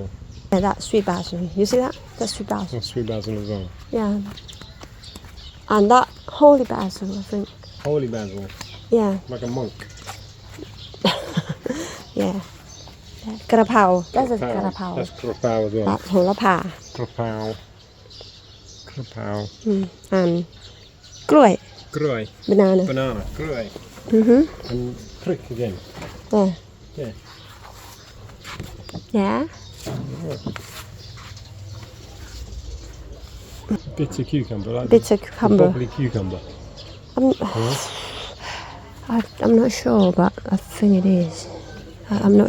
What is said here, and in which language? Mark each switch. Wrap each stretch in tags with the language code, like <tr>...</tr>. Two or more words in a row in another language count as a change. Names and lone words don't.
<en>yeah that's sweet basil you see that that's sweet basil That's sweet basil as well. yeah and that holy basil I think Holy basil. yeah Like a monk. yeah กระเพรา that's a กระเพรา That's krapao as well. that's โหระพา Krapao. Krapao. and กล้วย Groi. banana Banana. Groi. And prick again. yeah Yeah. yeah Bitter cucumber. Like bitter the cucumber bubbly cucumber. I'm not sure but I think it is I'm not</en>